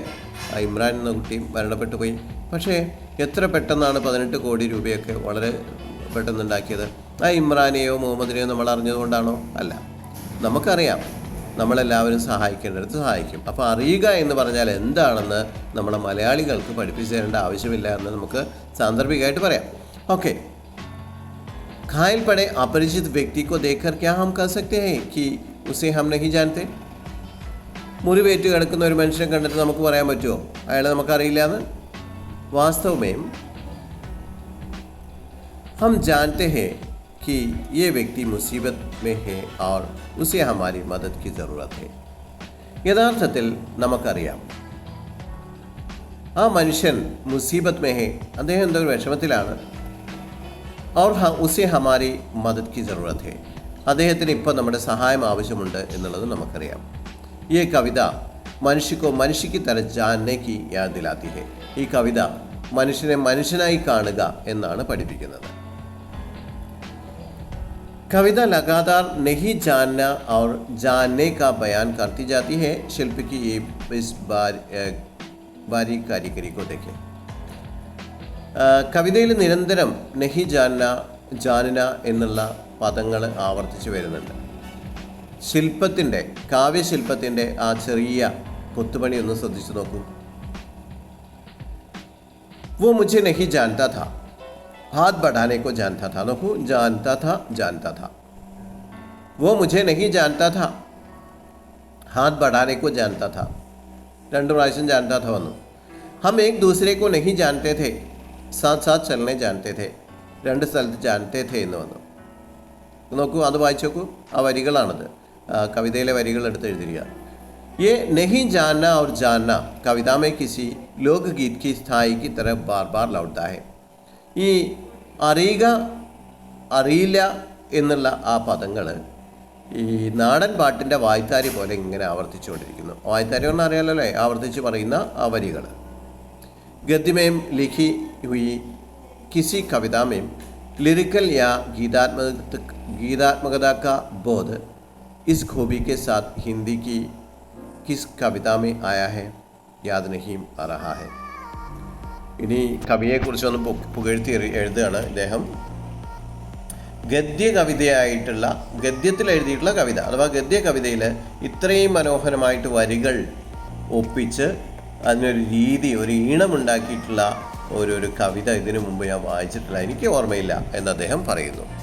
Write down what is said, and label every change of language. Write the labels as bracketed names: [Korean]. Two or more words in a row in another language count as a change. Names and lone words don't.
[Malayalam] ആ ഇമ്രാൻ എന്ന കുട്ടിയും മരണപ്പെട്ടു പോയി. പക്ഷേ എത്ര പെട്ടെന്നാണ് 18 കോടി രൂപയൊക്കെ വളരെ പെട്ടെന്നുണ്ടാക്കിയത്. ആ ഇമ്രാനെയോ മുഹമ്മദിനെയോ നമ്മൾ അറിഞ്ഞതുകൊണ്ടാണോ? അല്ല. നമുക്കറിയാം, നമ്മളെല്ലാവരും സഹായിക്കേണ്ടടുത്ത് സഹായിക്കും. അപ്പോൾ അറിയുക എന്ന് പറഞ്ഞാൽ എന്താണെന്ന് നമ്മളെ മലയാളികൾക്ക് പഠിപ്പിച്ചു തരേണ്ട ആവശ്യമില്ല എന്ന് നമുക്ക് സാന്ദർഭികമായിട്ട് പറയാം. ഓക്കെ. [Hindi] घायल पड़े अपरिचित व्यक्ति को देखकर क्या हम कह सकते हैं कि उसे हम नहीं जानते? [Malayalam] മുറിവേറ്റ് കിടക്കുന്ന ഒരു മനുഷ്യനെ കണ്ടിട്ട് നമുക്ക് പറയാൻ പറ്റുമോ അയാളെ നമുക്കറിയില്ല എന്ന്? [Hindi] വാസ്തവമേം हम जानते हैं कि ये व्यक्ति मुसीबत में है और उसे हमारी मदद की ज़रूरत है. [Malayalam] യഥാർത്ഥത്തിൽ നമുക്കറിയാം ആ മനുഷ്യൻ [Hindi] मुसीबत में है, [Malayalam] അദ്ദേഹം എന്തോ ഒരു വിഷമത്തിലാണ്. [Hindi] और उसे हमारी मदद की ज़रूरत है, [Malayalam] അദ്ദേഹത്തിന് ഇപ്പോൾ നമ്മുടെ സഹായം ആവശ്യമുണ്ട് എന്നുള്ളത് നമുക്കറിയാം. ഈ കവിത മനുഷ്യ [Hindi] की तरह जानने की याद दिलाती है. [Malayalam] ഈ കവിത മനുഷ്യനെ മനുഷ്യനായി കാണുക എന്നാണ് പഠിപ്പിക്കുന്നത്. [Hindi] कविता लगातार नहीं जानना और जानने का बयान करती जाती है. शिल्प की इस बारीक कारीगरी को देखें. [Malayalam] കവിതയിൽ നിരന്തരം [Hindi] नहीं जानना, जानना [Malayalam] എന്നുള്ള പദങ്ങൾ ആവർത്തിച്ച് വരുന്നുണ്ട്. ശില്പത്തിൻ്റെ, കാവ്യശില്പത്തിൻ്റെ ആ ചെറിയ കൊത്തുപണി ഒന്ന് ശ്രദ്ധിച്ചു നോക്കൂ. [Hindi] वो मुझे नहीं जानता था, हाथ बढ़ाने को जानता था. നോക്കൂ, जानता था. वो मुझे नहीं जानता था, हाथ बढ़ाने को जानता था. 2 പ്രാവശ്യം जानता था വന്നു. हम एक दूसरे को नहीं जानते थे, साथ साथ चलने जानते थे [Malayalam] രണ്ട് സ്ഥലത്ത് [Hindi] ജാനത്തെ थे [Malayalam] എന്ന് വന്നു. നോക്കൂ, അത് വായിച്ചു നോക്കൂ. ആ വരികളാണത്, കവിതയിലെ വരികൾ എടുത്ത് എഴുതിരിക്കുക. [Hindi] ये नहीं जानना और जानना कविता में किसी लोकगीत की स्थाई की तरह बार बार लौटता है. [Malayalam] ഈ അറിയുക അറിയില്ല എന്നുള്ള ആ പദങ്ങൾ ഈ നാടൻ പാട്ടിൻ്റെ വായ്ത്താരി പോലെ ഇങ്ങനെ ആവർത്തിച്ചുകൊണ്ടിരിക്കുന്നു. വായ്ത്താരി ഒന്നും അറിയാലോ അല്ലേ, ആവർത്തിച്ച് പറയുന്ന ആ വരികൾ. [Hindi] गद्य में लिखी हुई किसी कविता में लिरिकल या गीतात्मकता का बोध इस खूबी के साथ हिंदी की किस कविता में आया है याद नहीं आ रहा है. [Malayalam] ഇനി കവിയെക്കുറിച്ചൊന്ന് പുകഴ്ത്തി എഴുതുകയാണ് ഇദ്ദേഹം. ഗദ്യ കവിതയായിട്ടുള്ള, ഗദ്യത്തിൽ എഴുതിയിട്ടുള്ള കവിത അഥവാ ഗദ്യ കവിതയിൽ ഇത്രയും മനോഹരമായിട്ട് വരികൾ ഒപ്പിച്ച് അതിനൊരു രീതി, ഒരു ഈണമുണ്ടാക്കിയിട്ടുള്ള ഒരു കവിത ഇതിനു മുമ്പ് ഞാൻ വായിച്ചിട്ടില്ല, എനിക്ക് ഓർമ്മയില്ല എന്ന് അദ്ദേഹം പറയുന്നു.